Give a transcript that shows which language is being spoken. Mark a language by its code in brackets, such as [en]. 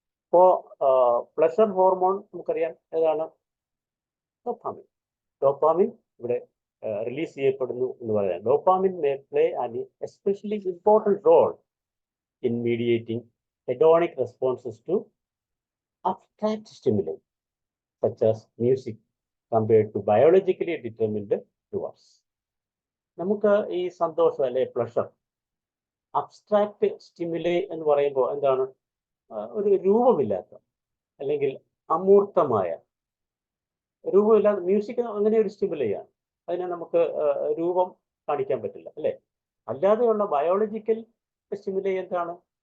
[ml] ഇപ്പോ pleasure hormone നമുക്കറിയാം ഏതാണ്? ഡോപ്പാമിൻ ഇവിടെ റിലീസ് ചെയ്യപ്പെടുന്നു എന്ന് പറയാം. [en] Dopamine may play an especially important role in mediating hedonic responses to abstract stimuli such as music compared to biologically determined rewards. [ml] നമുക്ക് ഈ സന്തോഷം അല്ലെ പ്ലഷർ, അബ്സ്ട്രാക്ട് സ്റ്റിമുലൈ എന്ന് പറയുമ്പോൾ എന്താണ്? ഒരു രൂപമില്ലാത്ത അല്ലെങ്കിൽ അമൂർത്തമായ, രൂപമില്ലാത്ത മ്യൂസിക് അങ്ങനെ ഒരു സ്റ്റിമുലൈയാണ്. അതിനെ നമുക്ക് രൂപം കാണിക്കാൻ പറ്റില്ല, അല്ലേ? അല്ലാതെയുള്ള ബയോളജിക്കൽ സ്റ്റിമുലൈ എന്താണ്?